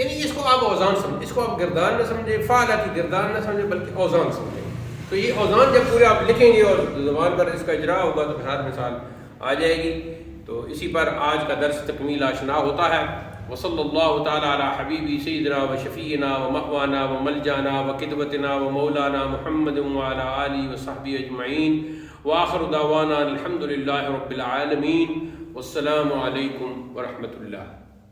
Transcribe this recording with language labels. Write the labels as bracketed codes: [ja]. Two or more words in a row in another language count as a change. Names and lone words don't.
[ur] یعنی اس کو آپ اوزان سمجھیں، اس کو آپ گردان نہ سمجھیں، فعلہ کی گردان نہ سمجھیں بلکہ اوزان سمجھیں. تو یہ اوزان جب پورے آپ لکھیں گے اور زبان پر اس کا اجرا ہوگا تو ہر مثال آ جائے گی. تو اسی پر آج کا درس تکمیل آشنا ہوتا ہے. [ar] وصلی اللہ تعالی علی حبیبی سیدنا و شفیعنا و مأوانا و ملجانا و قدوتنا و مولانا محمد وعلی آلہ و صحبہ اجمعین وآخر دعوانا الحمد للہ رب العالمین والسلام علیکم ورحمۃ اللہ.